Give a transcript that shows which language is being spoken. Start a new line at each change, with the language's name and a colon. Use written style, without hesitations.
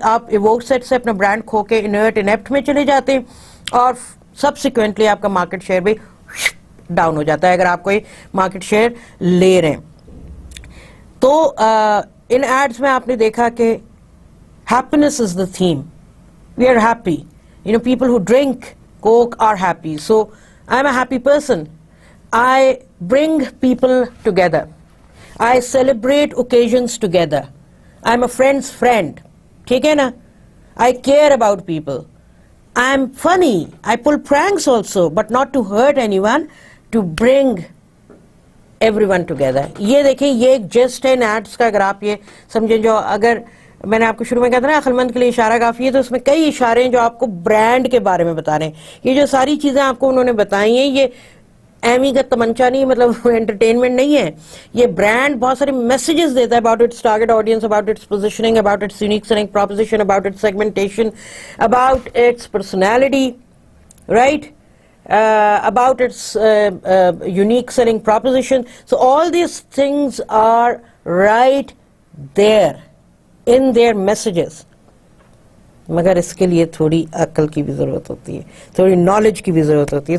Urdu: آپ evoke set سے اپنا برانڈ کھو کے انرٹ انیپٹ میں چلے جاتے ہیں, اور سبسیکوینٹلی آپ کا مارکیٹ شیئر بھی ڈاؤن ہو جاتا ہے اگر آپ کوئی مارکیٹ شیئر لے رہے ہیں. تو ان ایڈز میں آپ نے دیکھا کہ
English: happiness is the theme. We are happy. People who drink Coke are happy. So I'm a happy person. I bring people together. I celebrate occasions together. I'm a friend's friend.
Urdu: ٹھیک ہے نا.
English: I care about people. I'm funny. I pull pranks also, but not to hurt anyone. To bring everyone together.
Urdu: یہ دیکھیں, یہ ایک just ہے ان ads کا. اگر آپ یہ سمجھیں, جو اگر میں نے آپ کو شروع میں کہا تھا نا عقلمند کے لیے اشارہ کافی ہے, تو اس میں کئی اشارے ہیں جو آپ کو برانڈ کے بارے میں بتا رہے ہیں. یہ جو ساری چیزیں آپ کو انہوں نے بتائی ہیں, یہ ایمی کا تمنچا نہیں, مطلب انٹرٹینمنٹ نہیں ہے. یہ برانڈ بہت سارے میسیجز دیتا ہے
English: About its target audience, about its positioning, about its unique selling proposition, about its segmentation, about its personality, right, about its unique selling proposition. So all these things are right there in their messages.
Urdu: مگر اس کے لیے تھوڑی عقل کی بھی ضرورت ہوتی ہے, تھوڑی نالج کی بھی ضرورت ہوتی ہے.